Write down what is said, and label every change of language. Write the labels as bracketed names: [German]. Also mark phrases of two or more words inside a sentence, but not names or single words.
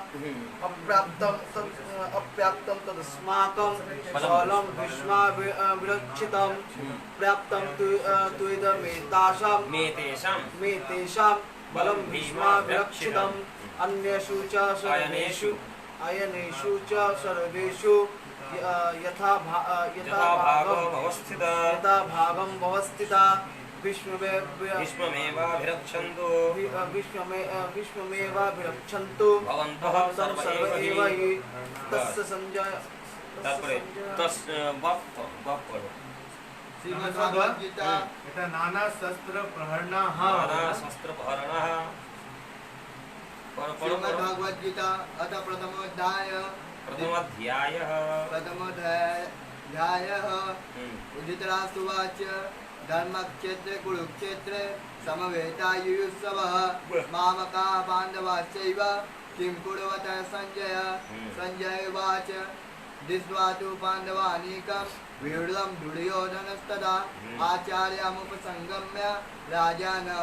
[Sanskrit] अप्राप्तं तदस्माकं फलं भीष्मा विरक्षितं प्राप्तं मेतेषां बलं भीष्मा विरक्षितम् अन्येषु च अयनेषु च सर्वेषु यथा भागं भवस्थिता विष्णुमेवाभिरक्षन्तु भवन्तः सर्व एव हि तस्य संजय [Bangla] এটা [Sanskrit] নানা শস্ত্র প্রহরণাঃ श्रीमद्भगवद गीता अथ प्रथमोऽध्यायः धृतराष्ट्रोवाच धर्मक्षेत्रे कुरुक्षेत्रे समवेतायुयुत्सवः मामकाः पाण्डवाश्चैव किं कुर्वत सञ्जय सञ्जय उवाच दृष्ट्वा तु पाण्डवानीकं व्यूढं दुर्योधनस्तदा आचार्यमुपसंगम्य राजा